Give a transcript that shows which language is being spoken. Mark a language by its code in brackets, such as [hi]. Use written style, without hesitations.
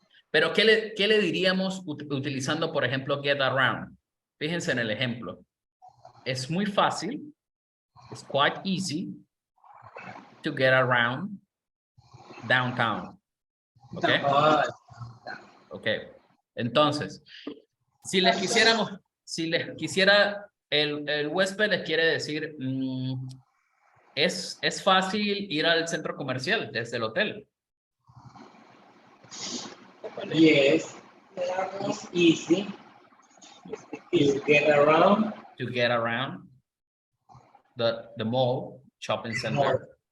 [es] Pero, ¿qué le diríamos utilizando, por ejemplo, get around? Fíjense en el ejemplo. Es muy fácil. [en] It's quite easy to get around downtown. ¿Ok? Ok. [es] Entonces, si les quisiera, el huésped les quiere decir, es fácil ir al centro comercial desde el hotel. [en] Yes, it's easy to get around. To get around the mall, shopping center.